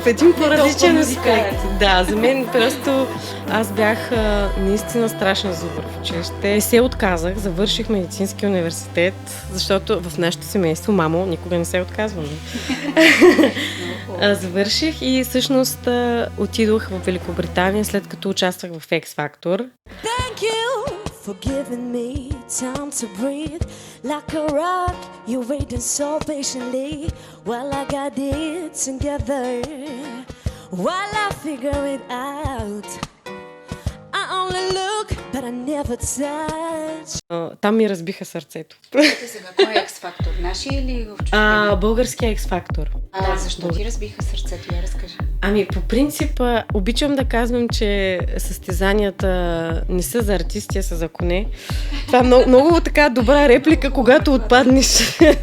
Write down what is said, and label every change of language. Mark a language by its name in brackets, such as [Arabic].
[Bulgarian] В един по-различен аспект. Да, за мен просто аз бях наистина страшна зубър в училище. Се отказах, завърших медицински университет, защото в нашето семейство, мамо, никога не се отказваме. Завърших и всъщност отидох в Великобритания, след като участвах в X Factor. [English] Thank you for giving me time to breathe. Like a rock, you waited so patiently while I got it together. While I figure it out. I only look, but I never touch. [Bulgarian] Там ми разбиха сърцето. Сега, кой е X-Factor? Нашия или в чужбина? Българския X-Factor. Защо ти разбиха сърцето? Я разкажи. По принцип, обичам да казвам, че състезанията не са за артисти, а са за коне. Това е много така добра реплика, когато отпаднеш.